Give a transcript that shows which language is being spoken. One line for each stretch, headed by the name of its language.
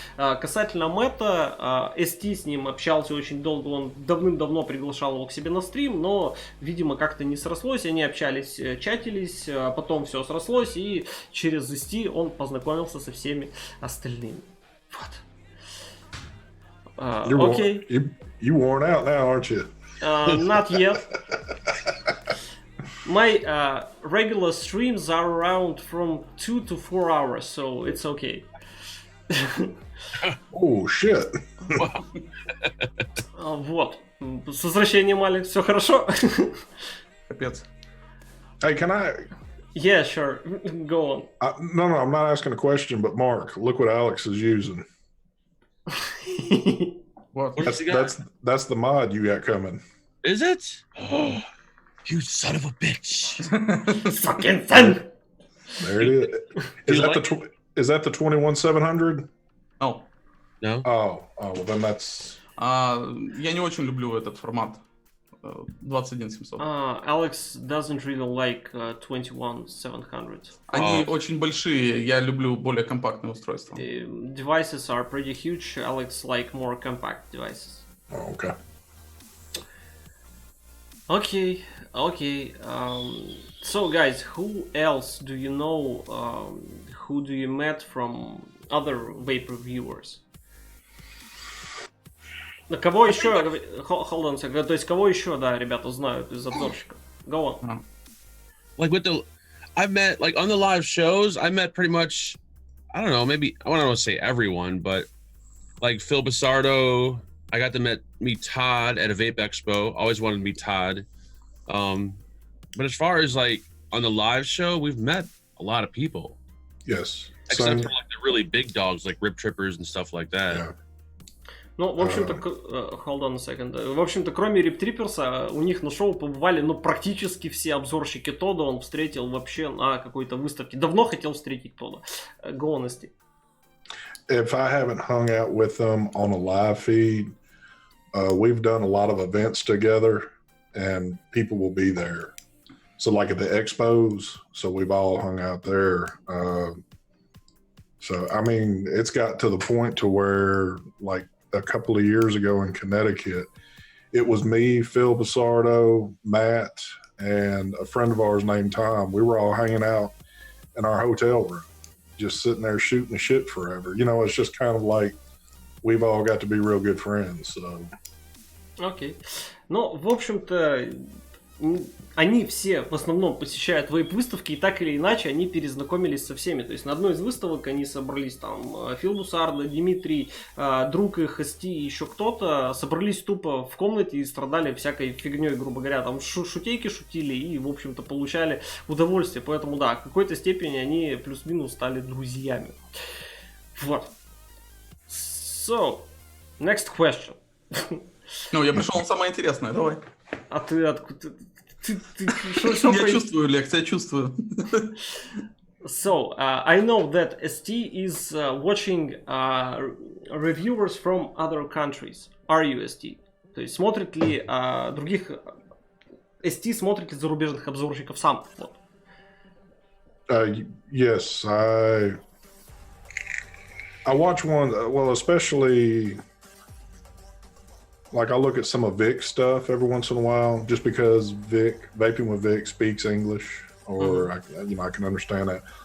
Russian: Касательно Мэтта, ST с ним общался очень долго, он давным-давно приглашал его к себе на стрим, но, видимо, как-то не срослось, они общались, чатились, потом все срослось, и через ST он познакомился со всеми остальными. Вот. Окей.
English: You worn out now, aren't you? Not yet. My regular streams are around from 2 to 4 hours, so it's okay. Oh, shit.
Russian: Вот. С возвращением, Алекс, все хорошо? Капец.
English: Hey, can I... Yeah, sure. Go on. No, I'm not asking a question, but Mark, look what Alex is using. What? That's the mod you got coming. Is it? Oh, you son of a bitch. Fucking son! There it is. Is that the 21700? No. No. Oh, well then that's.
Russian: Я не очень люблю этот формат. 21700.
English: Alex doesn't really like 21700.
Russian: Они очень большие, я люблю более компактные устройства.
English: Devices are pretty huge. Alex like more compact devices. Oh, okay. Okay. So guys, who else do you know? Who do you met from other vape reviewers?
Russian: Кого еще?
English: Hold on a second.
Russian: То есть кого еще, да, ребята знают из обзорщиков?
English: Go on. Like I've met like on the live shows. I met pretty much. I don't know. Maybe I don't want to say everyone, but like Phil Basardo. I got to meet Todd at a Vape Expo. Always wanted to meet Todd. But as far as like on the live show, we've met a lot of people. Yes. Except for like the really big dogs like Rip Trippers and stuff like that. Yeah.
Russian: Ну, в общем-то,
English: hold on a second.
Russian: В общем-то, кроме Rip Trippers'а, у них на шоу побывали, ну, практически все обзорщики Тодда он встретил вообще на какой-то выставке. Давно хотел встретить Тодда.
English: Go on, Steve. If I haven't hung out with them on a live feed, we've done a lot of events together and people will be there. So like at the expos, so we've all hung out there. So, I mean, it's got to the point to where like a couple of years ago in Connecticut, it was me, Phil Basardo, Matt, and a friend of ours named Tom. We were all hanging out in our hotel room, just sitting there shooting the shit forever. You know, it's just kind of like we've all got to be real good friends. So.
Russian: Окей. Ну, в общем-то, они все в основном посещают вейп-выставки, и так или иначе они перезнакомились со всеми. То есть на одной из выставок они собрались там Фил Бусардо, Дмитрий, друг их, ST и еще кто-то, собрались тупо в комнате и страдали всякой фигней, грубо говоря, там шутейки шутили и, в общем-то, получали удовольствие. Поэтому, да, в какой-то степени они плюс-минус стали друзьями. Вот.
English: So, next question.
Russian: Ну, я пришел на самое интересное, давай. А ты откуда? Я чувствую, Лекс, я чувствую.
English: So, I know that ST is watching reviewers from other countries. Are you ST?
Russian: То есть смотрит ли других... ST смотрит ли зарубежных обзорщиков сам? Вот.
English: Yes, I watch one, well, especially... Like I look at some of Vic's stuff every once in a while, just because Vaping with Vic speaks English, or I can understand that.